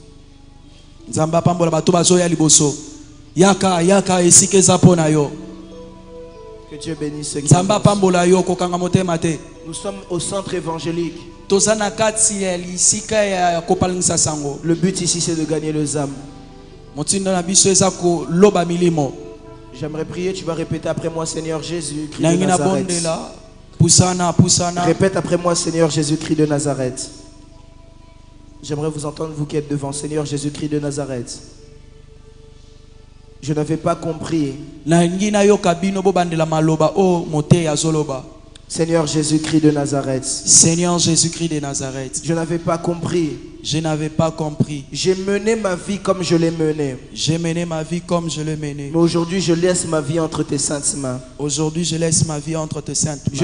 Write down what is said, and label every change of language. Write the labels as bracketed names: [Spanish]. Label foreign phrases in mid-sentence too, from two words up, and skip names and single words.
[French] Que Dieu bénisse ceux qui avancent. Nous sommes au centre évangélique. Le but ici c'est de gagner les âmes. J'aimerais prier, tu vas répéter après moi, Seigneur Jésus, Christ de [Lingala] Nangina [French] Nazareth. [Lingala] bondela. Pusana, pusana. [French] Répète après moi, Seigneur Jésus-Christ de Nazareth. J'aimerais vous entendre, vous qui êtes devant, Seigneur Jésus-Christ de Nazareth. Je n'avais pas compris. [Lingala] Nangina yo kabino bo bandela maloba o mote ya zoloba. [French] Seigneur Jésus-Christ de Nazareth. Seigneur Jésus-Christ de Nazareth. Je n'avais pas compris. Je n'avais pas compris. J'ai mené ma vie comme je l'ai menée. J'ai mené ma vie comme je l'ai menée. Mais aujourd'hui, je laisse ma vie entre tes saintes mains. Aujourd'hui, je laisse ma vie entre tes saintes mains.